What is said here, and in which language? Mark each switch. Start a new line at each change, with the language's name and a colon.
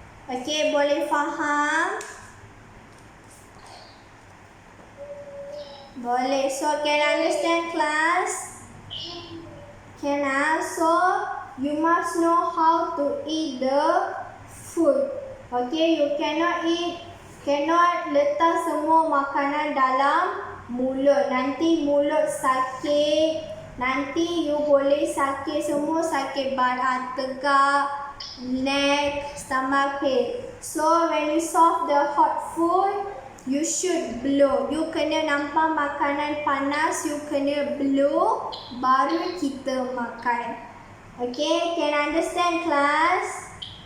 Malay: Okay, boleh faham?
English: Boleh. So can understand class? Can so you must know how to eat the food. Okay, you cannot eat
Malay: Cannot letak semua makanan dalam mulut. Nanti mulut sakit. Nanti you boleh sakit semua. Sakit badan tegak, neck, stomach pain.
English: So when you serve the hot food, you should blow.
Malay: You kena nampak makanan panas, you kena blow. Baru kita makan. Okay,
English: can understand class?